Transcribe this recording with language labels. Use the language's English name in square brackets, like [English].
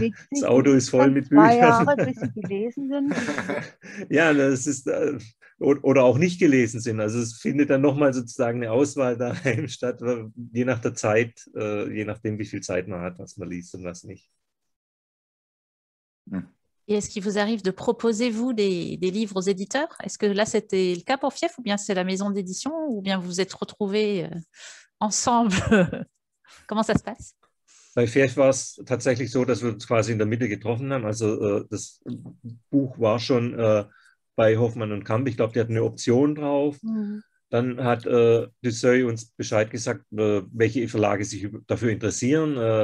[German] Das Auto ist voll mit 2 Büchern. Jahre, bis sie gelesen sind. Ja, das ist, oder auch nicht gelesen sind. Also es findet dann nochmal sozusagen eine Auswahl daheim statt, je nach der Zeit, je nachdem, wie viel Zeit man hat, was man liest und was nicht. [French] Et est-ce qu'il vous arrive de proposer, vous, des livres aux éditeurs? Est-ce que là, c'était le cas pour Fief, ou bien c'est la maison d'édition, ou bien vous vous êtes retrouvés ensemble? Comment ça se passe? [German] Bei Fief war es tatsächlich so, dass wir uns quasi in der Mitte getroffen haben. Also das Buch war schon bei Hoffmann und Kamp. Ich glaube, die hatten eine Option drauf. Dann hat Dusseuil uns Bescheid gesagt, welche Verlage sich dafür interessieren.